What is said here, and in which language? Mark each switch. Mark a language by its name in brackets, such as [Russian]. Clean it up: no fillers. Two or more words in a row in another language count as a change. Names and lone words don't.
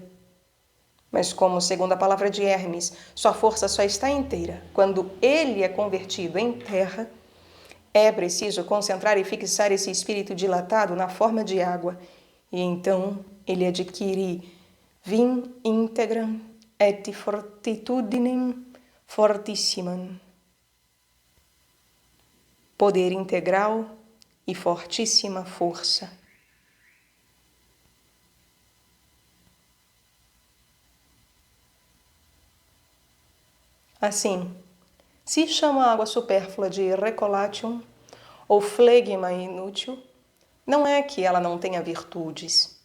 [Portuguese] Mas como, segundo a palavra de Hermes, sua força só está inteira quando ele é convertido em terra, é preciso concentrar e fixar esse espírito dilatado na forma de água, e então ele adquire [Latin] vim integram et fortitudinem fortissimam, [Portuguese] poder integral e fortíssima força. Assim, se chama a água supérflua de recolation ou flegma inútil, não é que ela não tenha virtudes.